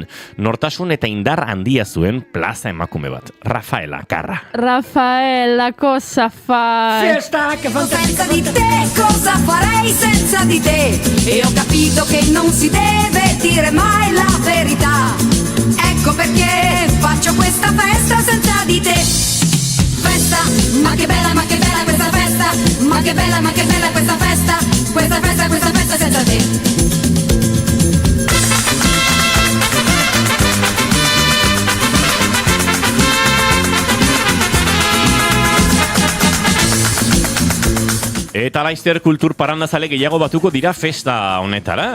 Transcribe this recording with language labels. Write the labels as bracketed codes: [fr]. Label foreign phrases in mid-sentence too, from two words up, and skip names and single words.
[eu] Nortasun eta indar handia zuen plaza emakume bat. Rafaela Carra. Rafaela, [it] cosa fai? Fiesta, che Senza di te, cosa farei senza di te? E ho capito che non si deve dire mai la verità. Ecco perché faccio questa festa senza di te. Festa, ma che bella questa festa. Ma che bella questa festa. Questa festa senza te. [eu] Eta laizter kultur parrandazale gehiago batuko dira festa honetara.